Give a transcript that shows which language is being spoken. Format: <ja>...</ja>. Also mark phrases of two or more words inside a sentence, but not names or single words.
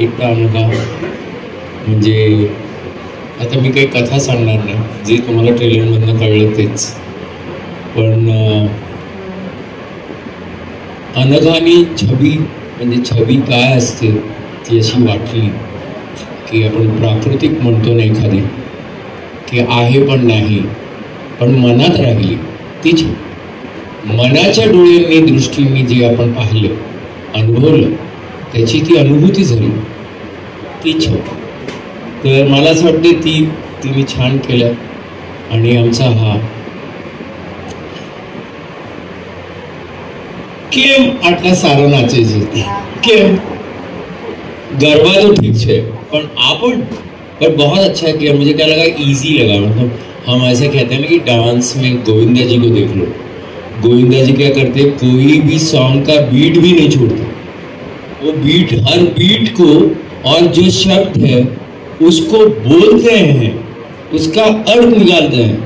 <mr>एकदा अनघा, म्हणजे आता मी काही कथा सांगणार नाही, जे तुम्हाला ट्रेलरमधनं कळलं तेच, पण अनघानी छबी, म्हणजे छबी काय असते ती अशी वाटली की आपण प्राकृतिक म्हणतो ना एखादी, की आहे पण नाही पण मनात राहिली, ती छबी. मनाच्या डोळ्यांनी, दृष्टींनी जे आपण पाहिलं, अनुभवलं, त्याची ती अनुभूती झाली, ती छबी. तर मला असं वाटते ती मी छान केलं. आणि आमचा हा</mr> <gu>કેમ આટલા સારા નાચે છે, કેમ</gu> <hi>गरबा तो ठीक है, पर बहुत अच्छा किया. मुझे क्या लगा, इजी लगा. मतलब हम ऐसे कहते हैं ना कि डांस में गोविंदा जी को देख लो, गोविंदा जी क्या करते, कोई भी सॉन्ग का बीट भी नहीं छोड़ते. वो बीट, हर बीट को और जो शब्द है उसको बोलते हैं, उसका अर्थ निकालते हैं.</hi>